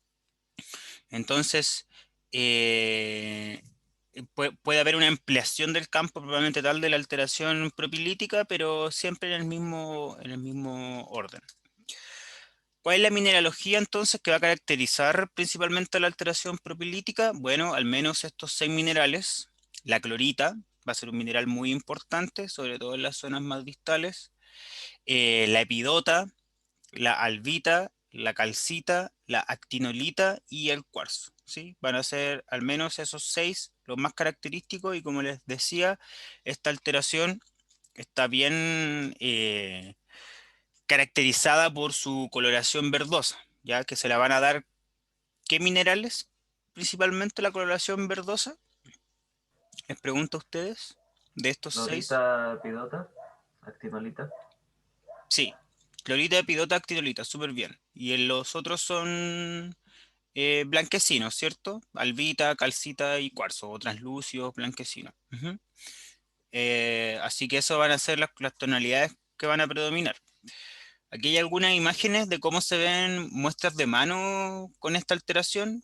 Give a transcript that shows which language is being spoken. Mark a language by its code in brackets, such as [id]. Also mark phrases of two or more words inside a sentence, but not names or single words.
[es] Entonces, eh, puede haber una ampliación del campo probablemente tal de la alteración propilítica, pero siempre en el mismo orden. ¿Cuál es la mineralogía entonces que va a caracterizar principalmente la alteración propilítica? Bueno, al menos estos seis minerales. La clorita va a ser un mineral muy importante, sobre todo en las zonas más distales. La epidota, la albita, la calcita, la actinolita y el cuarzo, ¿sí? Van a ser al menos esos seis los más característicos, y como les decía, esta alteración está bien caracterizada por su coloración verdosa, ya que se la van a dar ¿qué minerales? Principalmente la coloración verdosa. Les pregunto a ustedes, de estos seis. Clorita, pidota, actinolita. Sí, clorita, epidota, actinolita, súper bien. Y en los otros son blanquecinos, ¿cierto? Albita, calcita y cuarzo, o translúcidos, blanquecinos. Ujú. Así que eso van a ser las tonalidades que van a predominar. Aquí hay algunas imágenes de cómo se ven muestras de mano con esta alteración.